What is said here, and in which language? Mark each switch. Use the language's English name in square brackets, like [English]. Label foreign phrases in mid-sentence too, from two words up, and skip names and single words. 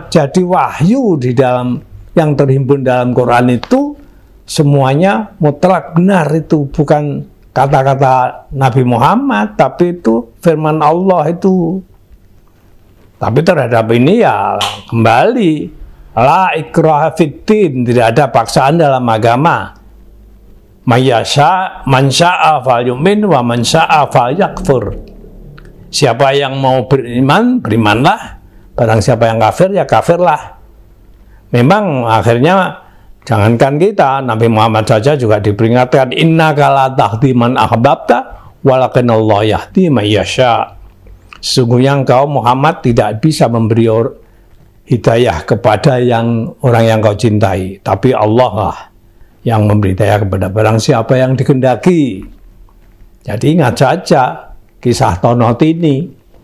[Indonesian] Jadi wahyu di dalam yang terhimpun dalam Quran itu semuanya mutlak benar, itu bukan kata-kata Nabi Muhammad, tapi itu firman Allah itu. Tapi terhadap ini ya kembali, [Arabic] لا إكراه في الدين, [Indonesian] tidak ada paksaan dalam agama. [Arabic] ما يشاء من شاء فليؤمن ومن شاء فليكفر. [Indonesian] Siapa yang mau beriman, berimanlah. Barang siapa yang kafir, ya kafirlah. Memang akhirnya jangankan kita, Nabi Muhammad saja juga diperingatkan, [Arabic] إنك لا تهدي من أحببت ولكن الله يهدي من يشاء. [Indonesian] Sesungguhnya engkau Muhammad tidak bisa memberi hidayah kepada orang yang kau cintai, tapi Allah lah yang memberi hidayah kepada barang siapa yang dikehendaki. Jadi ingat saja kisah Tonot ini.